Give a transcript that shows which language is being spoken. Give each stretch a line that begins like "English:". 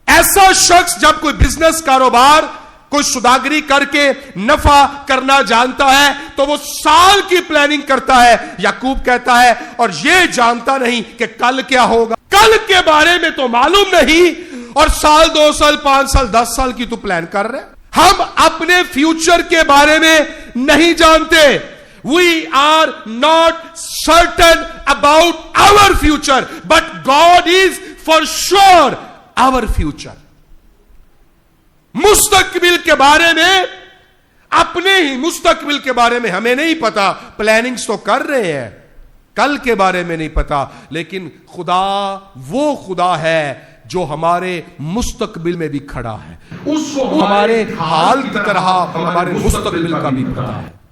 Urdu: ایسا شخص جب کوئی بزنس، کاروبار، کوئی سوداگری کر کے نفع کرنا جانتا ہے تو وہ سال کی پلاننگ کرتا ہے. یعقوب کہتا ہے اور یہ جانتا نہیں کہ کل کیا ہوگا، کل کے بارے میں تو معلوم نہیں، اور سال 2 سال 5 سال 10 سال کی تو پلان کر رہے. ہم اپنے فیوچر کے بارے میں نہیں جانتے.
English: We are not certain about our future, but God is for sure our future.
Urdu: مستقبل کے بارے میں، اپنے ہی مستقبل کے بارے میں ہمیں نہیں پتا. پلاننگز تو کر رہے ہیں، کل کے بارے میں نہیں پتا. لیکن خدا وہ خدا ہے جو ہمارے مستقبل میں بھی کھڑا ہے، اس کو ہمارے حال کی طرح ہمارے مستقبل کا بھی پتا ہے.